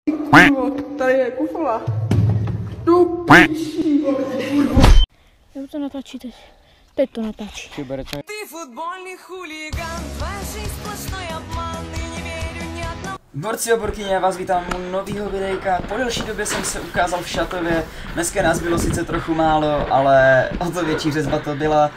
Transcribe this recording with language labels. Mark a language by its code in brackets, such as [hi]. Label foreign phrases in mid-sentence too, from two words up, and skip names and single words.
[cs] Tady je kufola. Tu píší. Já to natáčí teď. Teď to natáčí. [ru] Ты футбольный хулиган, твоя жизнь сплошной обман, и не верю ни одному. [cs] Borci a borkyně, já vás vítám u nového videjka. Po delší době jsem se ukázal v Šatově. Dneska nás bylo sice trochu málo, ale o to větší řezba to byla.